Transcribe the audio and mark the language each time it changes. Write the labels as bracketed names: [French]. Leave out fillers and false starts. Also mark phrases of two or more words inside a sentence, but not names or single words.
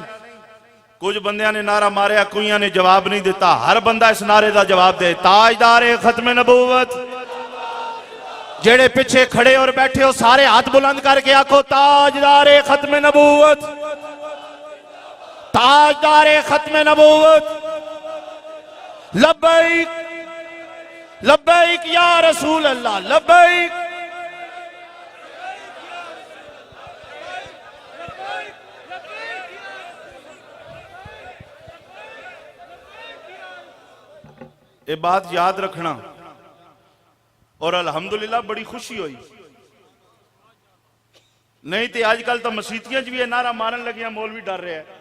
[Punjabi] کجھ بندیاں نے نعرہ ماریا، کوئیاں نے جواب نہیں دتا. ہر بندہ اس نعرے کا جواب دے۔ تاجدار ختم نبوت، جیہڑے پچھے کھڑے اور بیٹھے ہو سارے ہتھ بلند کر کے آکھو تاجدار ختم نبوت، تاجدار ختم نبوت. [Arabic] لبيك لبيك يا رسول الله، لبيك. [Urdu] یہ بات یاد رکھنا. [Punjabi] اور الحمدللہ بڑی خوشی ہوئی، نہیں تو اج کل تو مسیتیاں بھی یہ نعرہ مارن لگیاں، مولوی ڈر رہے ہیں.